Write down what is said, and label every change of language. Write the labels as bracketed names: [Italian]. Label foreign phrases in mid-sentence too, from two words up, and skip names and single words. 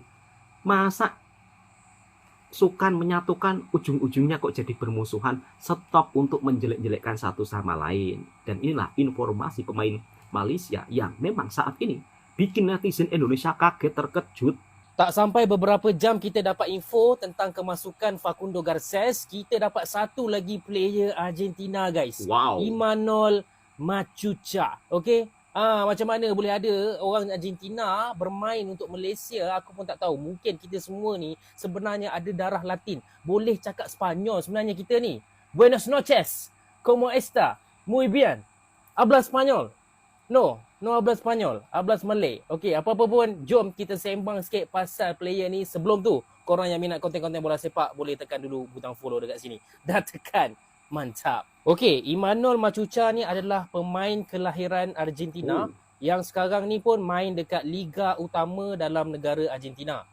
[Indonesian] Masa sukan menyatukan ujung-ujungnya kok jadi bermusuhan? Stop untuk menjelek-jelekkan satu sama lain. Dan inilah informasi pemain Malaysia yang memang saat ini bikin netizen Indonesia kaget, terkejut. [Malay] Tak sampai beberapa jam kita dapat info tentang kemasukan Facundo Garces. Kita dapat satu lagi player Argentina guys. Wow. Imanol Machuca. Okey. Macam mana boleh ada orang Argentina bermain untuk Malaysia, aku pun tak tahu. Mungkin kita semua ni sebenarnya ada darah Latin. Boleh cakap Sepanyol sebenarnya kita ni. [Spanish] Buenas noches. Como está? Muy bien. Habla Sepanyol? No habla Sepanyol. Habla Malay. [Malay] Okey, apa-apa pun, jom kita sembang sikit pasal player ni. Sebelum tu, korang yang minat konten-konten bola sepak boleh tekan dulu butang follow dekat sini. Dah tekan. Mantap. Okey, Imanol Machuca ni adalah pemain kelahiran Argentina yang sekarang ni pun main dekat liga utama dalam negara Argentina.